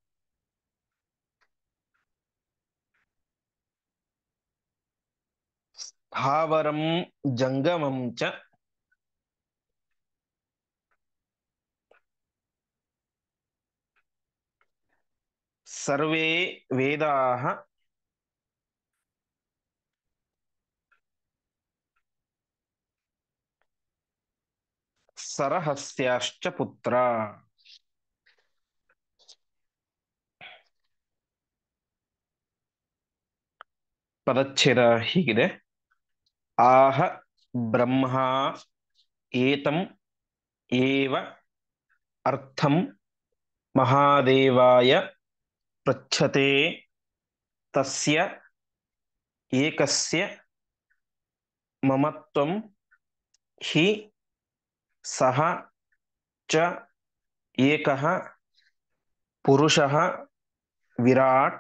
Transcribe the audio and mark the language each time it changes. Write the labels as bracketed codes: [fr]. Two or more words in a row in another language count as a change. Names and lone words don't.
[sa] ಸ್ಥಾವರಂ ಜಂಗಮಂ ಚ ಸರ್ವೇ ವೇದಾಃ ಸರಹಸ್ಯಾಶ್ಚ ಪುತ್ರ. [kn] ಪದಚ್ಛೇದ ಹೀಗಿದೆ: [sa] ಆಹ ಬ್ರಹ್ಮ ಏತಂ ಏವ ಅರ್ಥಂ ಮಹಾದೇವಾಯ ಪೃಚ್ಛತೆ ತಸ್ಯ ಏಕಸ್ಯ ಮಮತ್ವಂ ಹಿ ಸಹ ಚ ಏಕಃ ಪುರುಷಃ ವಿರಾಟ್.